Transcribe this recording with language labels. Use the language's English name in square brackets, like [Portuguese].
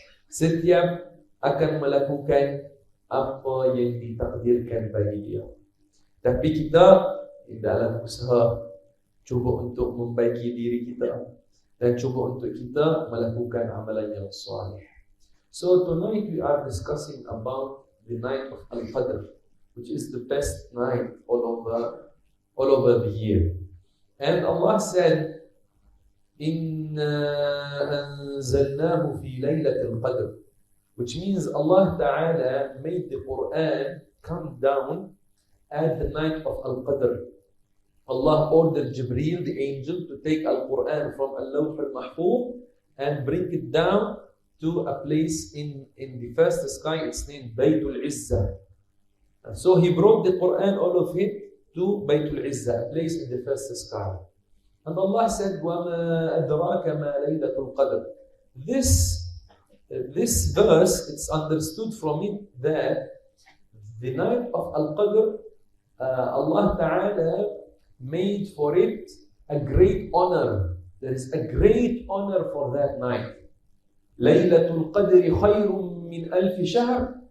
[Malay] Setiap akan melakukan apa yang ditakdirkan bagi dia. Tapi kita dalam usaha cuba untuk membaiki diri kita dan cuba untuk kita melakukan amalan yang salih. [English] So tonight we are discussing about the night of Al-Qadr, which is the best night all over the year. And Allah said, [Arabic] "Inna anzalnahu fi laylatil qadr," [English] which means Allah Ta'ala made the Quran come down at the night of Al-Qadr. Allah ordered Jibreel, the angel, to take Al-Quran from Al-Lawh al-Mahfuz and bring it down to a place in the first sky. It's named Baytul Izzah. And so he brought the Quran, all of it, to Baytul Izzah, a place in the first sky. [Arabic] And Allah said, وَمَا أَدْرَاكَ مَا لَيْلَةُ الْقَدْرِ. [English] This verse, it's understood from it that the night of Al-Qadr, Allah Ta'ala made for it a great honor. There is a great honor for that night. [Arabic] Laylatul Qadri khayrun min alfi shahr.